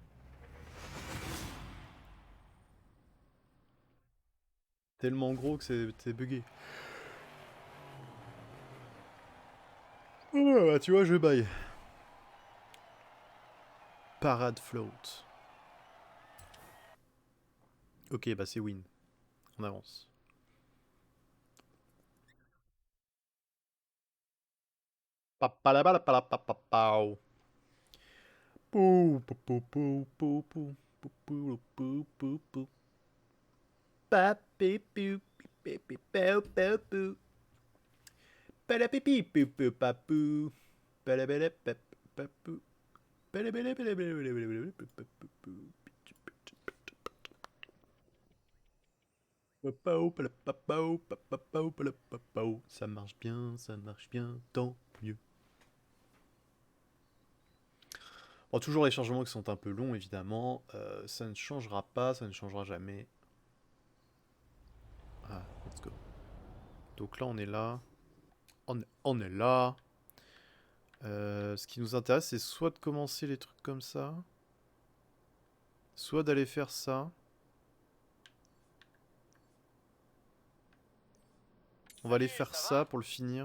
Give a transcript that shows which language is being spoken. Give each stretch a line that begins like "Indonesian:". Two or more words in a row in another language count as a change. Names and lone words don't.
French: Tellement gros que c'est bugué. Oh, bah tu vois, je baille.
English: Parade float.
French: Ok, bah c'est win. On avance. Papalabalabalapapapau. Pou, pou, pou, pou, pou, pou, pou, pou, pou, pou, pou. Papi, pou, pi, pi, pou, pou, pou. Palapipi, pou, pou, papou. Palabala, papou. Palabala, palabala, papou. Ça marche bien, tant mieux. Bon, toujours les changements qui sont un peu longs, évidemment. Ça ne changera pas, ça ne changera jamais.
English: Ah, let's go.
French: Donc là, on est là. On est là. Ce qui nous intéresse, c'est soit de commencer les trucs comme ça, soit d'aller faire ça. On va aller faire ça pour le finir.